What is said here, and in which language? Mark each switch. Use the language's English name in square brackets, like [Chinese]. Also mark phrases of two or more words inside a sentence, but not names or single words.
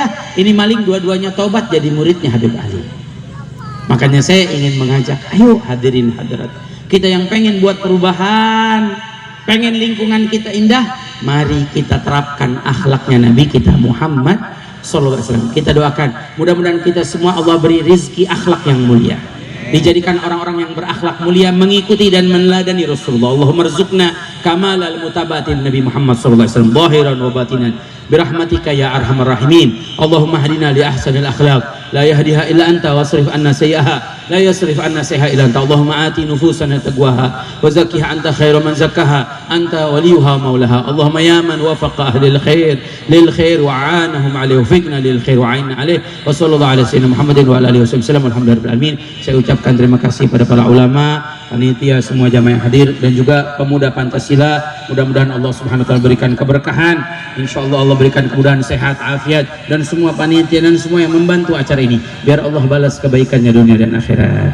[Indonesian] Ini maling dua-duanya taubat jadi muridnya Habib Ali. Makanya saya ingin mengajak, ayo hadirin hadirat, kita yang pengen buat perubahan, pengen lingkungan kita indah, mari kita terapkan akhlaknya Nabi kita Muhammad [Arabic] صلى الله عليه وسلم. [Indonesian] Kita doakan mudah-mudahan kita semua Allah beri rizki akhlak yang mulia, dijadikan orang-orang yang berakhlak mulia, mengikuti dan meneladani Rasulullah. [Arabic] اللهم ارزقنا كمال المتابعة النبي محمد صلى الله عليه وسلم ظاهرا وباطنا برحمتك يا أرحم الراحمين. اللهم اهدنا لأحسن الأخلاق لا يهديها إلا أنت واصرف عنا سيئها لا يصرف عنا سيئها إلا أنت. اللهم آت نفوسنا تقواها وزكها أنت خير من زكاها أنت وليها مولاها. اللهم يا من وفق أهل الخير للخير وأعانهم عليه وفقنا للخير وأعنا عليه. وصلى الله على سيدنا محمد وعلى آله وسلم. الحمد لله رب العالمين. [Indonesian] Saya ucapkan terima kasih pada para ulama, panitia, semua jamaah yang hadir, dan juga pemuda Pancasila. Mudah-mudahan [Arabic] الله سبحانه وتعالى [Indonesian] berikan keberkahan. Insyaallah Allah berikan kemudahan, sehat, afiat, dan semua panitia dan semua yang membantu acara ini, biar Allah balas kebaikannya dunia dan akhirat.